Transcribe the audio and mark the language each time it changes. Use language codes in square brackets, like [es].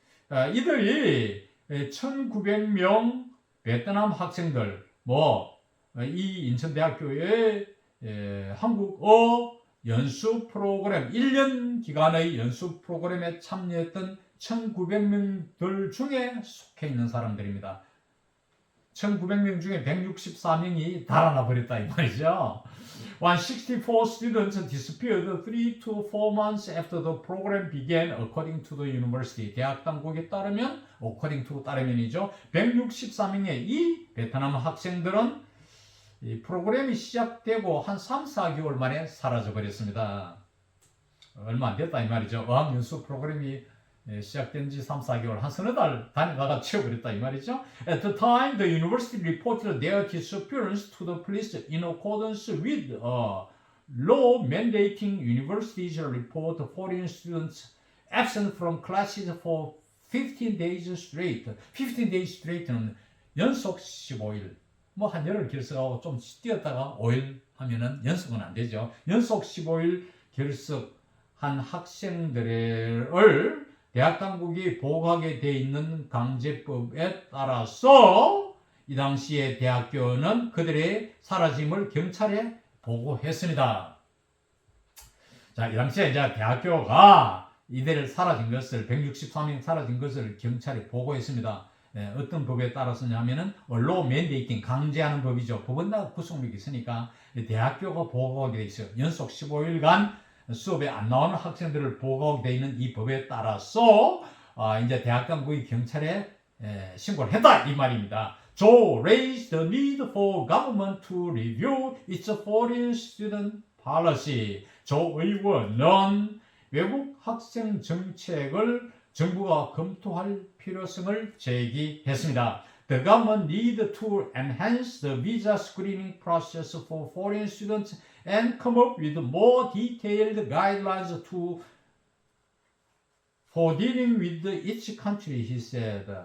[ko] 이들이 1,900명 베트남 학생들 이 인천대학교의 한국어 연수 프로그램 1년 기간의 연수 프로그램에 참여했던 1,900명들 중에 속해 있는 사람들입니다. 1,900명 중에 164명이 달아나 버렸다 이 말이죠. [en] 164 students disappeared 3 to 4 months after the program began according to the university. [ko] 대학 당국에 따르면 [en] according to [ko] 따르면이죠. 164명의 이 베트남 학생들은 이 프로그램이 시작되고 한 3, 4개월 만에 사라져 버렸습니다. 얼마 안 됐다 이 말이죠. 어학연수 프로그램이 시작된 지 3, 4개월, 한 서너 달 다니다가 치워버렸다 이 말이죠. [en] At the time, the university reported their disappearance to the police in accordance with a law mandating universities report foreign students absent from classes for 15 days straight. 15 days straight [ko] 는 연속 15일. 한 열흘 결석하고 좀 뛰었다가 5일 하면은 연속은 안 되죠. 연속 15일 결석한 학생들을 대학 당국이 보호하게 돼 있는 강제법에 따라서 이 당시에 대학교는 그들의 사라짐을 경찰에 보고했습니다. 자, 이 당시에 이제 대학교가 이들 사라진 것을 163명 사라진 것을 경찰에 보고했습니다. 어떤 법에 따라서냐면은 언로 맨데이팅 강제하는 법이죠. 법은 다 구속력이 있으니까 대학교가 보호하게 돼 있어요. 연속 15일간 수업에 안 나오는 학생들을 보호하게 돼 있는 이 법에 따라서 이제 대학 당국이 경찰에 신고를 했다 이 말입니다. [en] Joe raised the need for government to review its foreign student policy. [ko] 조 의원은 외국 학생 정책을 정부가 검토할 필요성을 제기했습니다. [en] The government need to enhance the visa screening process for foreign students and come up with more detailed guidelines for dealing with each country, he said.